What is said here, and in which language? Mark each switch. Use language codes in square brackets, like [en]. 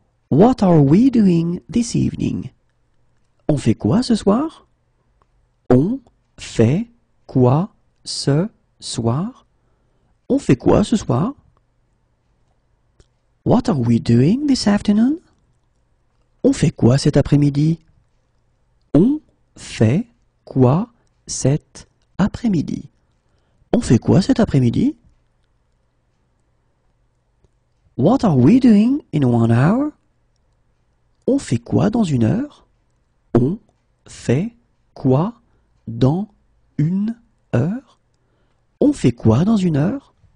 [en] What are we doing this evening? [fr] On fait quoi ce soir? On fait quoi ce soir? On fait quoi ce soir? [en] What are we doing this afternoon? [fr] On fait quoi cet après-midi? On fait quoi cet après-midi? On fait quoi cet après-midi? [en] What are we doing in 1 hour? [fr] On fait quoi dans 1 heure? On fait quoi dans 1 heure? On fait quoi dans 1 heure?